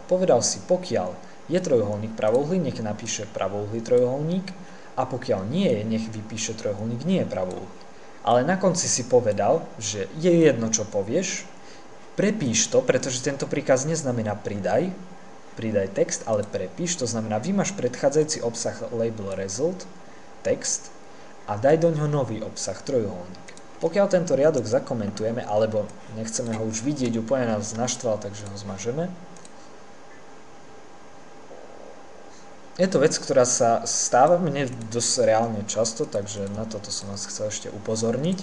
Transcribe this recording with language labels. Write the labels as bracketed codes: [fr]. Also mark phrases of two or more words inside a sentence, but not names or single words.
[sk] Povedal si, pokiaľ je trojuholník pravouhlý, nech napíše pravouhlý trojuholník, a pokiaľ nie je, nech vypíše trojuholník nie je pravouhlý. Ale na konci si povedal, že je jedno, čo povieš, prepíš to, pretože tento príkaz neznamená pridaj text, ale prepíš, to znamená vymaž predchádzajúci obsah label result, text, a daj do ňoho nový obsah, trojuholník. Pokiaľ tento riadok zakomentujeme, alebo nechceme ho už vidieť, úplne nás naštval, takže ho zmažeme. Je to vec, ktorá sa stáva mne dosť reálne často, takže na toto som vás chcel ešte upozorniť.